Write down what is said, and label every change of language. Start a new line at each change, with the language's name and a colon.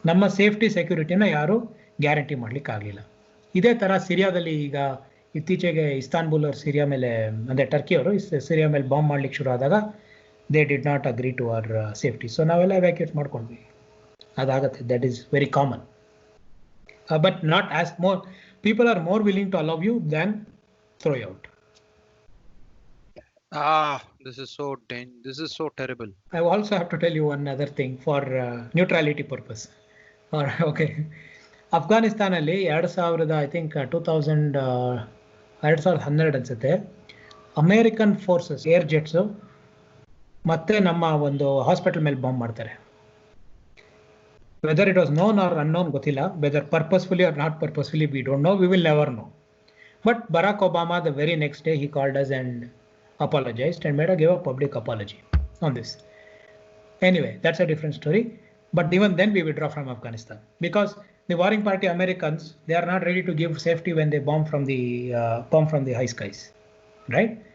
Kannada: ನಮ್ಮ ಸೇಫ್ಟಿ ಸೆಕ್ಯೂರಿಟಿನ ಯಾರೂ ಗ್ಯಾರಂಟಿ ಮಾಡ್ಲಿಕ್ಕೆ ಆಗಲಿಲ್ಲ. ಇದೇ ಥರ ಸಿರಿಯಾದಲ್ಲಿ ಈಗ ಇತ್ತೀಚೆಗೆ ಇಸ್ತಾನ್ಬುಲ್ ಅವರು ಸಿರಿಯಾ ಮೇಲೆ, ಅಂದರೆ ಟರ್ಕಿ ಅವರು ಸಿರಿಯಾ ಮೇಲೆ ಬಾಂಬ್ ಮಾಡ್ಲಿಕ್ಕೆ ಶುರು ಆದಾಗ
English: They did not agree to our safety. So
Kannada: ನಾವೆಲ್ಲ ಎವ್ಯಾಕ್ಯೂಟ್ ಮಾಡ್ಕೊಂಡ್ವಿ. ಅದಾಗತ್ತೆ.
English: That is very common. But not as more people are more willing to allow you than throw out. This is so terrible. I also have to tell you one other thing for neutrality purpose. Okay.
Kannada: Afghanistan ಅಲ್ಲಿ 2000
English: I think
Kannada: 2012 ಅನ್ಸುತ್ತೆ, American forces air ಜೆಟ್ಸು ಮತ್ತೆ ನಮ್ಮ ಒಂದು hospital ಮೇಲೆ bomb ಮಾಡ್ತಾರೆ.
English: Whether it was known or unknown, Gotila, whether purposefully or not purposefully, we don't know. We will never know. But Barack Obama, the very next day, he called us and apologized and gave a public apology on this. Anyway, that's a different story. But even then, we withdraw from Afghanistan because the warring party Americans, they are not ready to give safety when they bomb from the high skies, right?